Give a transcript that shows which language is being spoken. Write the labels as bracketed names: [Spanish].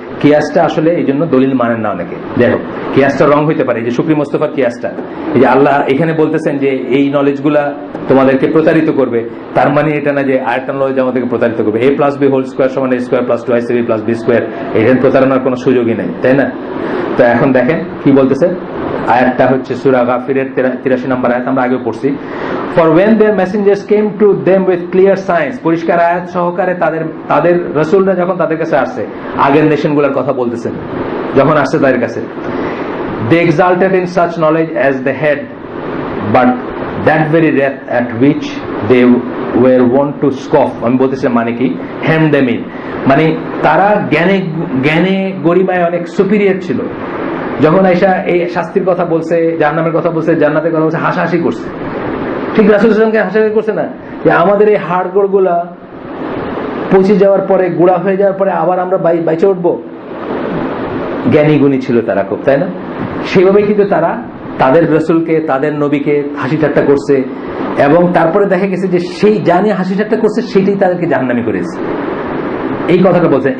[Bangla] কিয়াসটা আসলে এই জন্য দলিল মানেন না অনেকে। যাই হোক, কিয়াসটা রং হইতে পারে। এই যে শুকরি মোস্তফার কিয়াসটা, এই যে আল্লাহ এখানে বলতেছেন যে এই নলেজগুলা তোমাদেরকে প্রতারিত করবে, তার মানে এটা না যে আরেকটা নলেজ আমাদেরকে প্রতারিত করবে। a+b² সমান a² + 2ac+b², এখানে প্রতারণার কোনো সুযোগই নেই, তাই না? তো এখন দেখেন কি বলতেছে আয়াতটা, হচ্ছে সূরা গাফিরের 83 নম্বর আয়াত, আমরা আগেও পড়ছি। [English] For when their messengers came to them with clear signs, [Bangla] পরিষ্কার আয়াত সহকারে তাদের রাসূলরা যখন তাদের কাছে আসছে, আগের নেশনগুলোর কথা বলতেছেন, যখন আসছে তাদের কাছে, [English] they exalted in such knowledge as they had, but that very wrath at which they were wont to scoff, [Bangla] আমি বলতেছিলাম মানে কি, [English] hem them in, [Bangla] মানে তারা জ্ঞানে গরিমায় অনেক সুপিরিয়র ছিল। যখন আয়েশা এই শাস্তির কথা বলছে, জাহান্নামের কথা বলছে, জান্নাতের কথা বলছে, হাসাহাসি করছে। ঠিক রাসূল সাল্লাল্লাহু আলাইহি ওয়াসাল্লামকে হাসাহাসি করছে না, যে আমাদের এই হাড়গোড় গুলা পচে যাওয়ার পরে, গুঁড়া হয়ে যাওয়ার পরে আবার আমরা বাইচে উঠবো। জ্ঞানী গুণী ছিল তারা খুব, তাই না? সেইভাবে কিন্তু তারা তাদের রাসূলকে, তাদের নবীকে হাসি ঠাট্টা করছে, এবং তারপরে দেখা গেছে যে সেই জানি হাসি ঠাট্টা করছে, সেটাই তাদেরকে জাহান্নামী করেছে। এই কথাটা বলছেন।